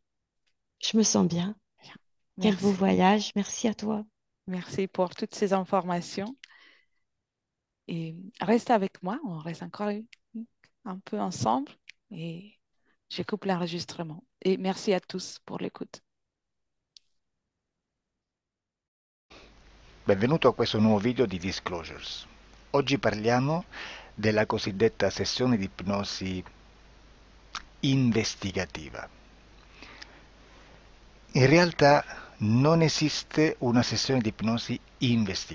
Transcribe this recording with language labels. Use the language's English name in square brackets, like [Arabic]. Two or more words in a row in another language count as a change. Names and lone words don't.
[French] Je me sens bien. Bien. Quel beau Merci. voyage. Merci à toi. Merci pour toutes ces informations. Et reste avec moi. On reste encore un peu ensemble. Et je coupe l'enregistrement. Et merci à tous pour l'écoute. [Italian] Benvenuto a questo nuovo video di Disclosures. Oggi parliamo della cosiddetta sessione di ipnosi investigativa. In realtà non esiste una sessione di ipnosi investigativa.